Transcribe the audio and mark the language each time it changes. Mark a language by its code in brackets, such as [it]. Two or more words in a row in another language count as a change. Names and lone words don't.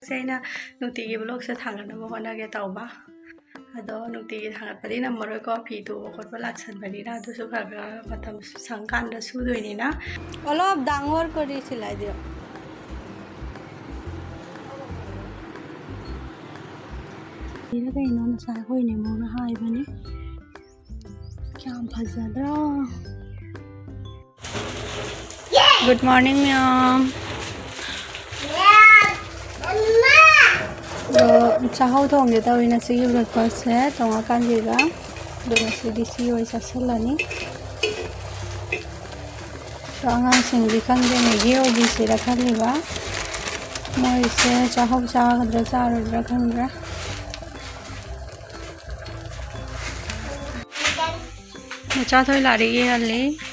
[mni] ꯑꯩꯅ ꯅꯨꯡꯇꯤꯒꯤ ꯕ꯭ꯂꯣꯛꯁꯦ ꯊꯥꯡꯒꯠꯅꯕ ꯍꯣꯠꯅꯒꯦ ꯇꯧꯕ ꯑꯗꯣ ꯅꯨꯡꯇꯤꯒꯤ ꯊꯥꯡꯒꯠꯄꯗꯤ ꯉꯝꯃꯔꯣꯏꯀꯣ ꯐꯤ ꯇꯨꯕ ꯈꯣꯠꯄ ꯂꯥꯛꯁꯟꯕꯅꯤꯅ ꯑꯗꯨꯁꯨ ꯈꯔ ꯈꯔ ꯃꯇꯝ ꯁꯪꯀꯥꯟꯗ ꯁꯨꯗꯣꯏꯅꯤꯅ [as] অলপ ডাঙৰ কৰি চিলাই দিয়ক [mni] ꯀꯩꯅꯣ ꯉꯁꯥꯏ ꯑꯩꯈꯣꯏ ꯅꯦꯃꯣꯅ ꯍꯥꯏꯕꯅꯤ ꯌꯥꯝ ꯐꯖꯗ꯭ꯔꯥ [en] good morning [mni] ꯃꯌꯥꯝ ꯆꯥꯍꯧ ꯊꯣꯡꯒꯦ ꯇꯧꯋꯤ ꯉꯁꯤꯒꯤ ꯕ꯭ꯔꯦꯛꯐꯥꯁꯠꯁꯦ ꯇꯣꯡꯉꯀꯥꯟꯁꯤꯒ ꯑꯗꯨꯒ ꯉꯁꯤꯗꯤ ꯁꯤ ꯑꯣꯏ ꯆꯥꯁꯤꯜꯂꯅꯤ ꯑꯉꯥꯡꯁꯤꯡꯗꯤ ꯈꯪꯗꯦ ꯃꯦꯒꯤ ꯑꯣꯏꯕꯤꯁꯤꯔ ꯈꯜꯂꯤꯕ ꯃꯣꯏꯁꯦ ꯆꯥꯍꯧ ꯆꯥꯒꯗ꯭ꯔꯥ ꯆꯥꯔꯣꯏꯗ꯭ꯔꯥ ꯈꯪꯗ꯭ꯔꯦ ꯃꯆꯥꯊꯣꯏ ꯂꯥꯏꯔꯤꯛ ꯏꯍꯜꯂꯤ